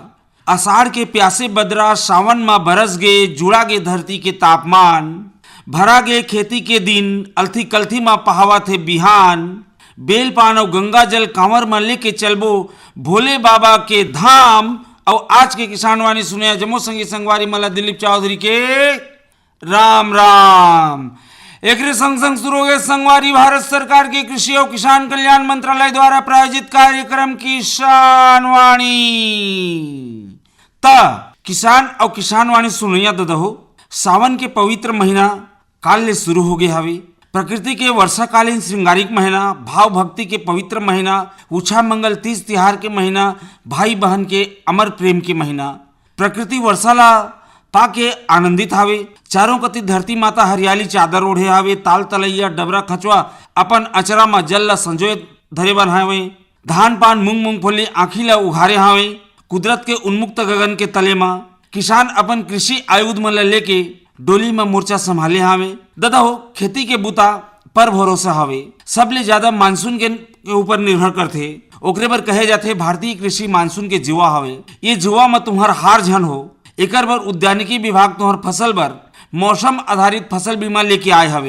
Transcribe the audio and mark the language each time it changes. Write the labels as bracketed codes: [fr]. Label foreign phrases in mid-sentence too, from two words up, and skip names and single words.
[hne] आषाढ़ के प्यासे बदरा, सावन माँ बरस गे, जुड़ा गे धरती के तापमान। भरा गे खेती के दिन, अलथी कलथी माँ पहावा थे बिहान। बेल पान और गंगा जल कांवर में लेके चलबो भोले बाबा के धाम। और आज के किसान वाणी सुने जमो संगी संगवारी मला दिलीप चौधरी के राम राम। एक संग संग शुरू हो गए संगवारी भारत सरकार के कृषि और किसान कल्याण मंत्रालय द्वारा प्रायोजित कार्यक्रम किसान वाणी। किसान और किसान वाणी सुनिया दहो। सावन के पवित्र महीना काल ले शुरू हो गए हवे। प्रकृति के वर्षाकालीन श्रृंगारिक महीना, भाव भक्ति के पवित्र महीना, उछा मंगल तीज तिहार के महीना, भाई बहन के अमर प्रेम के महीना। प्रकृति वर्षाला पाके आनंदित हावे। चारों कति धरती माता हरियाली चादर ओढ़े हावे। ताल तलैया डबरा खचवा अपन अचरा में जल ला संजोए धरे बन हावे। धान पान मूंग मूंगफली आँखी ला उघारे हावे। कुदरत के उन्मुक्त गगन के तले माँ किसान अपन कृषि आयुध मन लेके डोली में मोर्चा संभाले हावे। ददा हो खेती के बुता पर भरोसा हावे। सबले ज्यादा मानसून के ऊपर निर्भर करथे। ओकरे बर कहे जाथे भारतीय कृषि मानसून के जुआ हावे। ये जुआ में तुम्हार हार झन हो। एकर बर उद्यानिकी विभाग तुहर फसल बर मौसम आधारित फसल बीमा लेके आए हवे।